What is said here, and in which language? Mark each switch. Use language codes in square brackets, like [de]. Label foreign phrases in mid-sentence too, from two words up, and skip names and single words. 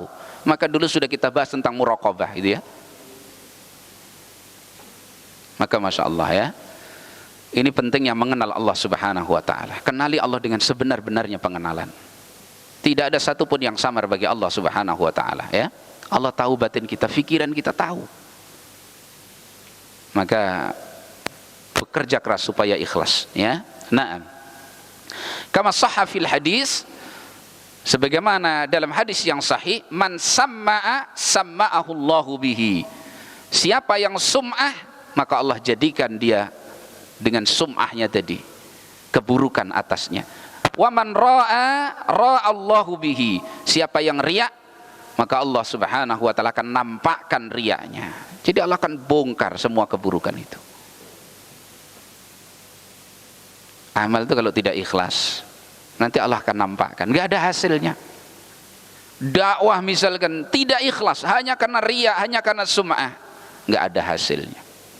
[id] Maka dulu sudah kita bahas tentang muraqabah, itu ya. Maka [ar] ما شاء الله, [id] ya, ini pentingnya mengenal Allah [ar] سبحانه وتعالى. [id] Kenali Allah dengan sebenar-benarnya pengenalan. Tidak ada satupun yang samar bagi Allah [ar] سبحانه وتعالى, [id] ya. Allah tahu batin kita, pikiran kita tahu. Maka bekerja keras supaya ikhlas, ya. [ar] نعم كما صح في الحديث, [id] sebagaimana dalam hadis yang sahih, [ar] من سمع سمع الله به. [id] Siapa yang sum'ah, maka Allah jadikan dia dengan sum'ahnya tadi, keburukan atasnya. [ar] ومن راءى راءى الله به. [id] Siapa yang riya, maka Allah [ar] سبحانه وتعالى [id] akan nampakkan riyanya. Jadi Allah akan bongkar semua keburukan itu. Amal itu kalau tidak ikhlas, nanti Allah akan nampakkan, nggak ada hasilnya. Dakwah misalkan tidak ikhlas, hanya karena riya, hanya karena sum'ah, nggak ada hasilnya.